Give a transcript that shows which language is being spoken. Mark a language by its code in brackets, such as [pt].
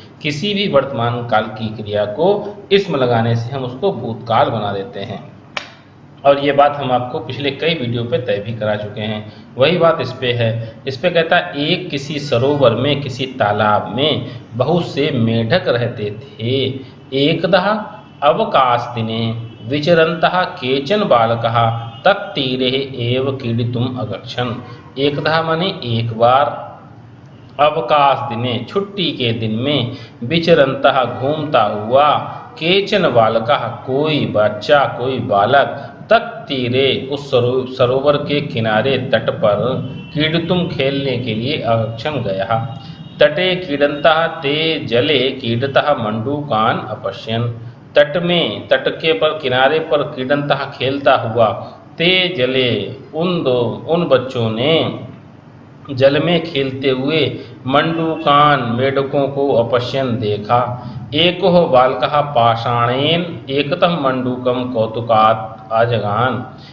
[hi] किसी भी वर्तमान काल की क्रिया को स्म लगाने से हम उसको भूतकाल बना देते हैं, और ये बात हम आपको पिछले कई वीडियो पे तय भी करा चुके हैं। वही बात इस पे है। इस पे कहता है एक किसी सरोवर में, किसी तालाब में बहुत से मेढक रहते थे। [sa] एकदा अवकाश दिने विचरन्तः केचन बालकः तत्तीरे एव क्रीडितुम् अगच्छन्। [hi] एकदा माने एक बार, [sa] अवकाश दिने [hi] छुट्टी के दिन में, विचरन्तः घूमता हुआ, [sa] केचन बालकः [hi] कोई बच्चा कोई बालक, तत्तीरे उस सरोवर के किनारे तट पर, क्रीडितुम खेलने के लिए अगच्छन् गया। [sa] तटे क्रीडन्तः ते जले क्रीडतः मंडूकान अपश्यन्। [hi] तट में, तट के पर किनारे पर क्रीडन्तः खेलता हुआ, [sa] ते जले [hi] उन बच्चों ने जल में खेलते हुए, मंडूकान मेढकों को अपश्यन देखा। [sa] एको बालकः पाषाणेन एकतः मंडूकम कौतुकात् अजगान।